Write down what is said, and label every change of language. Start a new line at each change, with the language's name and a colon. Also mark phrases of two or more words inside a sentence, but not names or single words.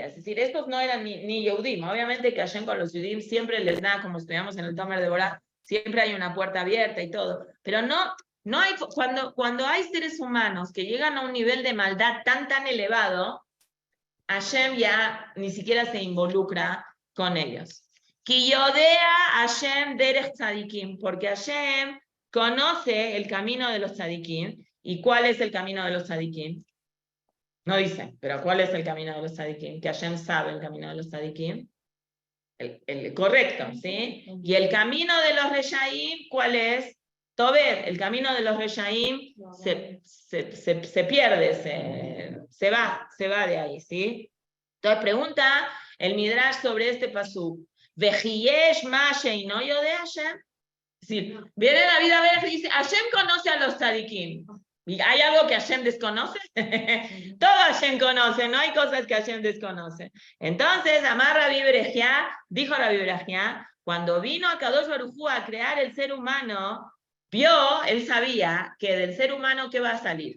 Spanish: Es decir, estos no eran ni Yehudim. Obviamente que Hashem con los Yehudim siempre les da, como estudiamos en el Tomer de Borá, siempre hay una puerta abierta y todo. Pero no hay, cuando hay seres humanos que llegan a un nivel de maldad tan elevado, Hashem ya ni siquiera se involucra con ellos.
Hebrew: כי יודע ה' דרך צדיקים,
Spanish: porque Hashem conoce el camino de los tzadikim. ¿Y cuál es el camino de los tzadikim? No dice, pero ¿cuál es el camino de los tzadikim? Que Hashem sabe el camino de los tzadikim. El correcto, ¿sí? Y el camino de los reshaim, ¿cuál es? Tobet, el camino de los reshaim se pierde, se va de ahí, ¿sí? Entonces pregunta el Midrash sobre este pasuk.
Hebrew: וכי יש מה שאינו יודע ה.
Spanish: Es decir, viene la vida a ver y dice, Hashem conoce a los tzadikim. ¿Y hay algo que Hashem desconoce? Todo Hashem conoce, no hay cosas que Hashem desconoce. Entonces,
Hebrew: אמר רבי ברכיה,
Spanish: dijo Rabbi Berejía, cuando vino a
Hebrew: קדוש ברוך הוא
Spanish: a crear el ser humano, él sabía que del ser humano, ¿qué va a salir?